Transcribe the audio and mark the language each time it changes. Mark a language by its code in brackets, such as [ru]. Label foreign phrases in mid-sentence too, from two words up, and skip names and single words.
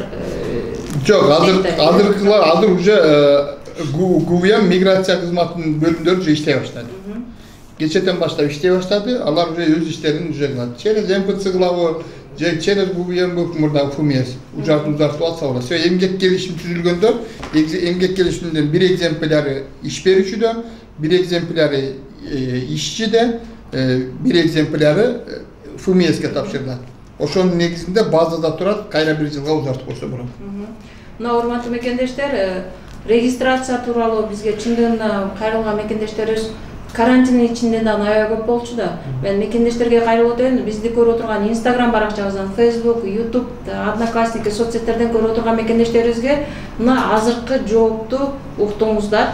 [ky] жок, азыр уже ГУЯ миграция кызматынын бөлүмдөрү уже иштей баштады. Кечеден баштап иштей баштады, алар уже өз иштерин уже кылат. Через МФЦ кылабы, же через ГУЯ мурдагы ФУМЕС узартып алса болот. Эмгек келишим түзүлгөндө, эмгек келишимдин бир экземпляри иш берүүчүдө, бир экземпляры ишчиде, бир экземпляры ФУМЕСке тапшырылат. Ошонун негизинде базада турат, кайра 1 жылга узартып койсо болот. Мына урматтуу мекендештер, регистрация тууралуу бизге чындыгында кайрылган мекендештерибиз карантин ичинде да аябай көп болчу да. Мен мекендештерге кайрылып отурайын, бизди көрүп отурган Instagram баракчабыздан, Facebook, YouTube, Одноклассники соцсеттерден көрүп отурган мекендештерибизге мына азыркы жоопту уктуңуздар.